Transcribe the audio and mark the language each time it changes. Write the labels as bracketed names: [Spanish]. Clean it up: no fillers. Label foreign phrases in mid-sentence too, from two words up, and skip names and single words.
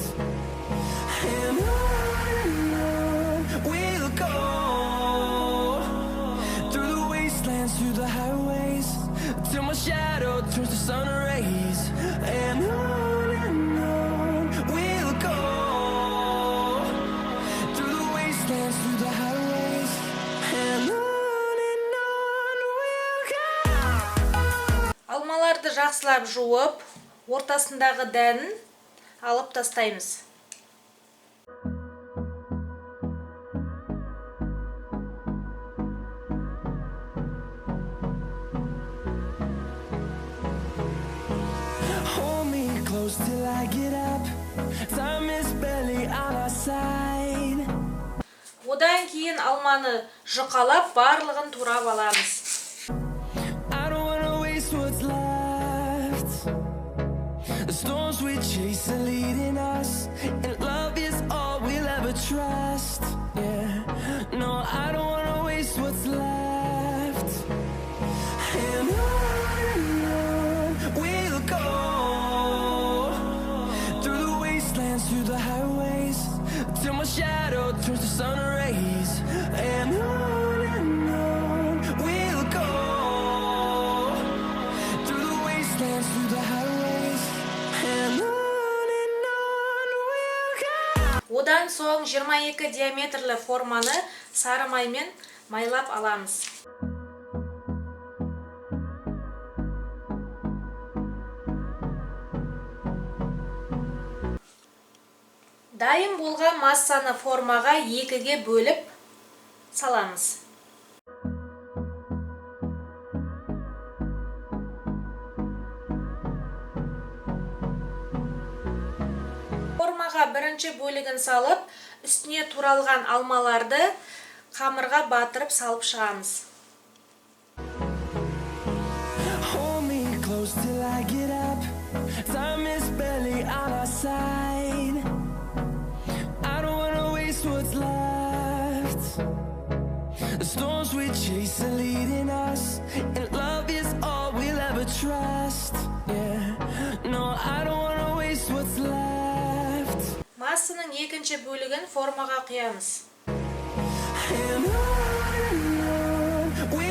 [English] And on we'll go, through the wastelands, through the highways, till my shadow turns to sun rays. And on we'll go, through the wastelands, through the highways. And on we'll go. [Kazakh] Алмаларды жақсылап жуып, ортасындағы дәнін алып тастаймыз. [English] Till I get up, time is barely on our side. [Kazakh] Одан кейін алманы жұқалап, барлығын турап аламыз. [English] I don't wanna waste what's left. The storms we chase are leading us, and love is all we'll ever trust. Yeah, no, I don't wanna waste what's left. And on we'll go, through the highways, till my shadow turns to sun rays. And on we'll go, through the wastelands, through the highways. And on we'll go. [Kazakh] Одан соң 22 диаметрлі форманы сары маймен майлап аламыз. Дайын болған массаны формаға 2-ге бөліп саламыз. Формаға бірінші бөлігін салып, үстіне туралған алмаларды қамырға батырып салып шығамыз. [English] Hold me close till I get up, time is barely on our side. What's left? The storms we chase are leading us, and love is all we'll ever trust. Yeah, no, I don't wanna waste what's left. [Kazakh] Массаның екінші бөлігін формаға құямыз. [English] And on